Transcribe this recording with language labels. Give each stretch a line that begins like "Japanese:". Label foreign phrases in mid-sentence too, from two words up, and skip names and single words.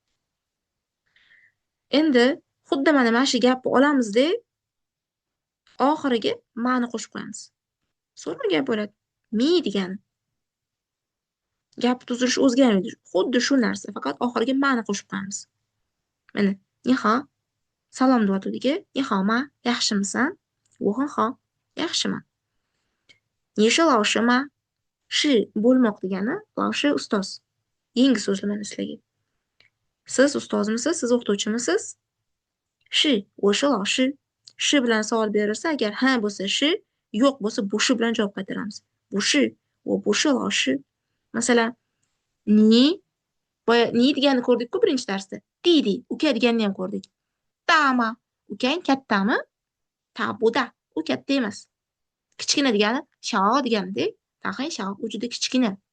Uzbek: Endi xuddi mana shu gapni olamizda oxiriga ma'ni qo'shib qo'yamiz. So'rma gap bo'ladi. Mi degani. Gap tuzilishi o'zgarmaydi. Xuddi shu narsa, faqat oxiriga ma'ni qo'shib qo'yamiz. Mana, niho, salom deyotgandiga, nihoma, yaxshimisan?
Chinese: 我很好, yaxshiman. 你是老师吗?
Uzbek: Shi bo'lmoq degani, 老师 ustoz. Yangi so'zlamani sizlarga. Siz ustozmisiz? Siz o'qituvchimisiz?
Chinese: Shi, 我是老师.
Uzbek: Shi bilan savol berilsa, agar ha bo'lsa shi, yo'q bo'lsa bu shi bilan javob qaytaramiz.
Chinese: 不是, 我不是老师.
Uzbek: Masalan, ni, boya ni degani ko'rdik-ku birinchi darsda. Didi, uka deganini ham ko'rdik. Tama, ukang kattami?
Chinese: 他不大,
Uzbek: u katta emas. Kichkina degani shao deganidek.
Chinese: 他很小,
Uzbek: u juda kichkina.